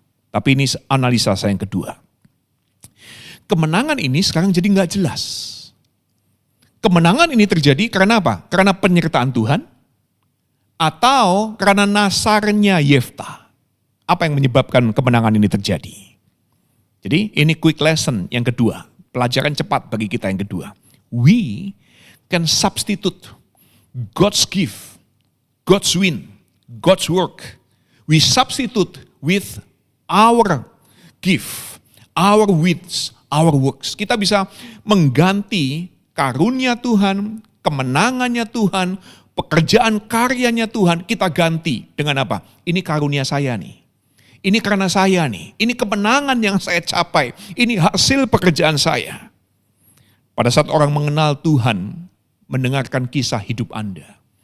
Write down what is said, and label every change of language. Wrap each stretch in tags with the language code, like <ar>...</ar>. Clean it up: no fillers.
<id>Tapi ini analisa saya yang kedua. Kemenangan ini sekarang jadi gak jelas. Kemenangan ini terjadi karena apa? Karena penyertaan Tuhan atau karena nasarnya Yefta. Apa yang menyebabkan kemenangan ini terjadi? Jadi ini quick lesson yang kedua. Pelajaran cepat bagi kita yang kedua.</id> <en>We can substitute God's gift, God's win, God's work. We substitute with our gift, our wins, our works.</en> <id>Kita bisa mengganti karunia Tuhan, kemenangannya Tuhan, pekerjaan karyanya Tuhan, kita ganti dengan apa? Ini karunia saya nih. Ini karena saya nih. Ini kemenangan yang saya capai. Ini hasil pekerjaan saya. Pada saat orang mengenal Tuhan, mendengarkan kisah hidup Anda.</id>